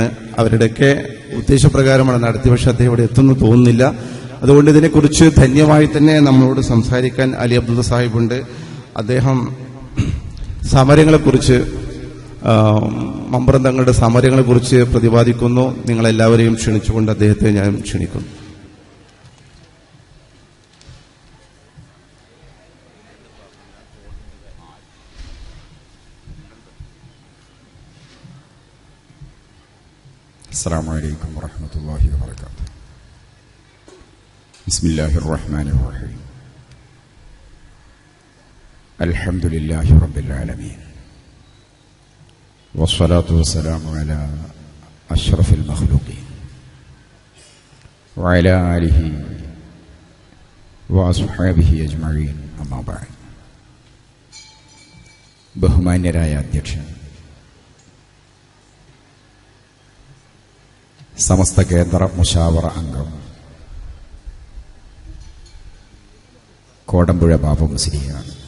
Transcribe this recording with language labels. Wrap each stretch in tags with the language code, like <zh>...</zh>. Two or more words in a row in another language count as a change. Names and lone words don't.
<ml>അവരുടെയൊക്കെ ഉദ്ദേശപ്രകാരമാണ് നടത്തി, പക്ഷെ അദ്ദേഹം ഇവിടെ എത്തുന്നു തോന്നുന്നില്ല. അതുകൊണ്ട് ഇതിനെക്കുറിച്ച് ധന്യമായി തന്നെ നമ്മളോട് സംസാരിക്കാൻ അലി അബ്ദുള്ള സാഹിബുണ്ട്. അദ്ദേഹം സമരങ്ങളെക്കുറിച്ച് മമ്പുറം തങ്ങളുടെ സമരങ്ങളെക്കുറിച്ച് പ്രതിപാദിക്കുന്നു. നിങ്ങളെല്ലാവരെയും ക്ഷണിച്ചുകൊണ്ട് അദ്ദേഹത്തെ ഞാൻ ക്ഷണിക്കുന്നു.</ml> <ar>السلام عليكم ورحمة الله وبركاته. بسم الله الرحمن الرحيم. الحمد لله رب العالمين والصلاة والسلام على أشرف المخلوقين وعلى آله وأصحابه أجمعين أما بعد.</ar> <ml>ബഹുമാന്യരായ അധ്യക്ഷൻ, സമസ്ത കേന്ദ്ര മുശാവറ അംഗം കോടമ്പുഴ ബാബു മുസ്ലിയാർ,</ml>